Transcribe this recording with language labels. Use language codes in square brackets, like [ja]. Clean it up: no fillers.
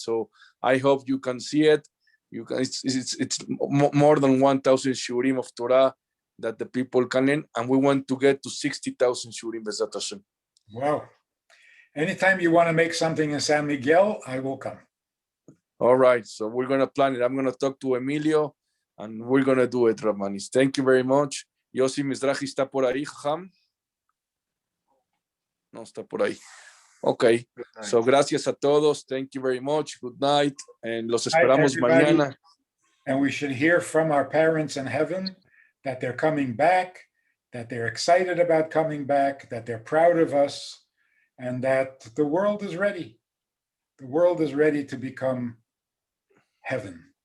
[en] So I hope you can see it. You can. It's more than 1,000 shiurim of Torah that the people can learn, and we want to get to 60,000 shiurim B'ezrat Hashem. Wow. Anytime you want to make something in San Miguel, I will come. All right. So we're going to plan it. I'm going to talk to Emilio, and we're going to do it, Rab Manis. Thank you very much. [es] Yossi Mizrahi está por ahí, Jajam. No está por ahí. [en] Okay. So [es] gracias a todos. [en] Thank you very much. Good night. [es] And los esperamos mañana. [en] And we should hear from our parents in heaven that they're coming back, that they're excited about coming back, that they're proud of us, and that the world is ready. The world is ready to become heaven.